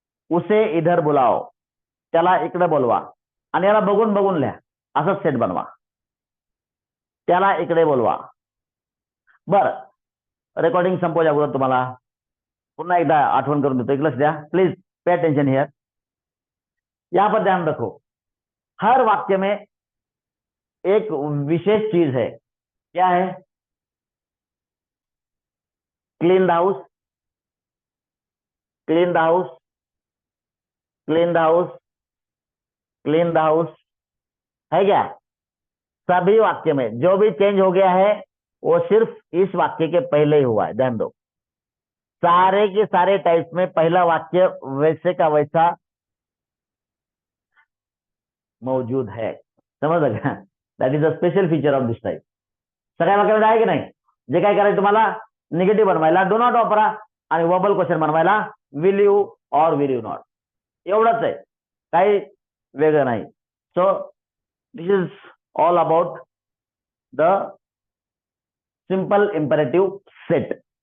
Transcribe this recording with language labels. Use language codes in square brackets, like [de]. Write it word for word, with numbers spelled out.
[hi] उसे इधर बुलाओ, [mr] त्याला इकडे बोलवा. आणि याला बघून बघून लिहा, असंच सेट बनवा. त्याला इकडे बोलवा. बर रेकॉर्डिंग संपवच्या अगोदर तुम्हाला पुन्हा एकदा आठवण करून देतो. एक लक्ष द्या प्लीज, [en] Pay attention here. [hi] यहाँ पर ध्यान रखो, हर वाक्य में एक विशेष चीज है. क्या है? [en] clean the house, clean the house, [hi] clean the house, clean the house है. क्या सभी वाक्य में जो भी चेंज हो गया है वो सिर्फ इस वाक्य के पहले ही हुआ है, ध्यान दो। सारे के सारे टाइप्स में पहला वाक्य वैसे का वैसा मौजूद है, [mr] समजलं का? [en] That is a special feature of this type. [mr] सगळ्या वाक्यामध्ये आहे की नाही? जे काय करायचं तुम्हाला निगेटिव्ह बनवायला डो नॉट वापरा आणि वबल क्वेश्चन बनवायला विल यू और विल यू नॉट, एवढंच आहे, काही वेगळं नाही. [en] So this is all about the simple imperative set.